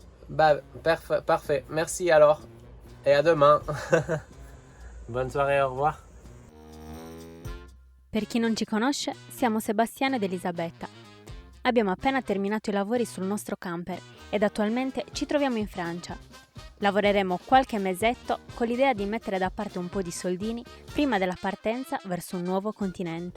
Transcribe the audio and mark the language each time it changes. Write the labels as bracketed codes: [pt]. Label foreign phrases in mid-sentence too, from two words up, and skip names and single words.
[fr] Bah, parfait. Merci alors. Et à demain. Bonne soirée, au revoir. [it] Per chi non ci conosce, siamo Sebastiano ed Elisabetta. Abbiamo appena terminato i lavori sul nostro camper ed attualmente ci troviamo in Francia. Lavoreremo qualche mesetto con l'idea di mettere da parte un po' di soldini prima della partenza verso un nuovo continente.